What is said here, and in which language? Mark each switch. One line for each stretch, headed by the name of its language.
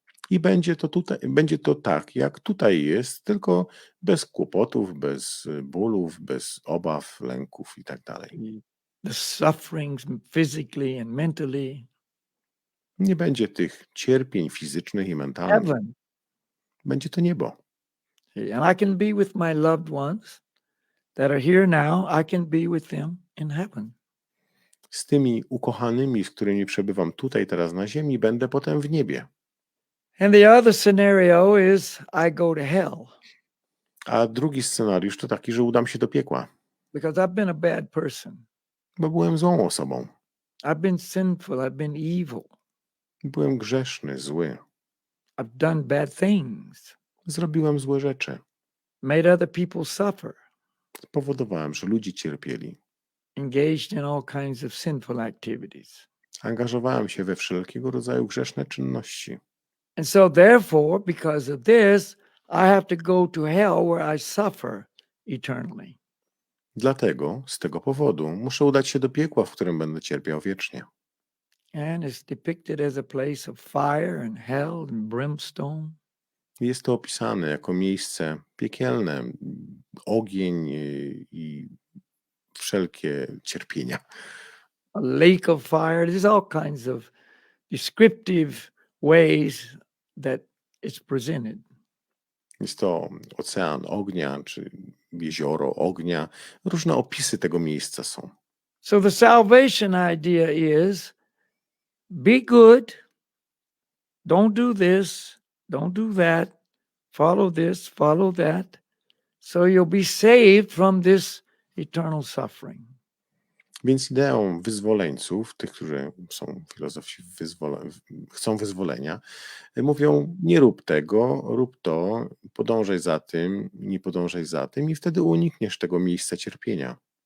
Polish: I będzie to tak, jak tutaj jest, tylko bez kłopotów, bez bólów, bez obaw, lęków i tak dalej.
English: The sufferings physically and mentally.
Polish: Nie będzie tych cierpień fizycznych i mentalnych.
English: Heaven.
Polish: Będzie to niebo.
English: And I can be with my loved ones that are here now. I can be with them in heaven.
Polish: Z tymi ukochanymi, z którymi przebywam tutaj teraz na ziemi, będę potem w niebie.
English: And the other scenario is I go to hell
Polish: A drugi scenariusz to taki, że udam się do piekła,
English: because I've been a bad person.
Polish: bo byłem złą osobą.
English: I've been sinful. I've been evil.
Polish: Byłem grzeszny, zły.
English: I've done bad things,
Polish: Zrobiłem złe rzeczy.
English: made other people suffer,
Polish: Spowodowałem, że ludzie cierpieli.
English: engaged in all kinds of sinful activities.
Polish: Angażowałem się we wszelkiego rodzaju grzeszne czynności.
English: And so therefore, because of this, I have to go to hell where I suffer eternally.
Polish: Dlatego, z tego powodu, muszę udać się do piekła, w którym będę cierpiał wiecznie.
English: And it's depicted as a place of fire and hell and brimstone.
Polish: Jest to opisane jako miejsce piekielne, ogień i wszelkie cierpienia.
English: A lake of fire. There's all kinds of descriptive ways that it's presented.
Polish: Jest to ocean ognia, czy jezioro ognia. Różne opisy tego miejsca są.
English: So the salvation idea is be good, don't do this, don't do that, follow this, follow that, so you'll be saved from this eternal suffering.
Polish: Więc ideą wyzwoleńców, tych, którzy są filozofi chcą wyzwolenia, mówią: nie rób tego, rób to, podążaj za tym, nie podążaj za tym i wtedy unikniesz tego miejsca cierpienia.